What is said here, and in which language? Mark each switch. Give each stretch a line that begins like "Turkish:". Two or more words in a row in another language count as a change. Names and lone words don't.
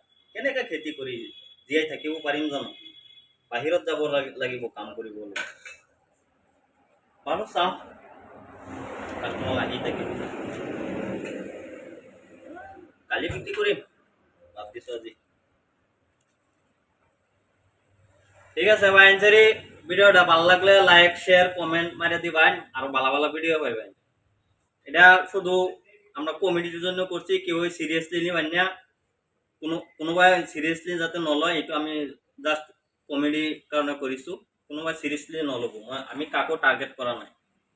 Assamese: কেনেকৈ খেতি কৰি জীয়াই থাকিব পাৰিম জানো? বাহিৰত যাব লাগিব কাম কৰিবলৈ। বাৰু চাওঁ কাষ্টমাৰ আহি থাকিব। কালি বিক্ৰী কৰিম ভাবিছোঁ আজি।
Bangla: ঠিক আছে ভাই আনসারি ভিডিওটা ভালো লাগলে
English: like share comment
Bangla: মারিয়ে দিবেন আর ভালো ভালো ভিডিও পাইবেন। এটা শুধু আমরা কমেডির জন্য করছি, কেউ সিরিয়াসলি নিবেন না।
Assamese: কোনোবাই সিরিয়াসলি যাতে নলয় এটা আমি জাস্ট কমেডির কারণে করিছো। কোনোবাই সিরিয়াসলি নলব, আমি কাকো টার্গেট করা নাই।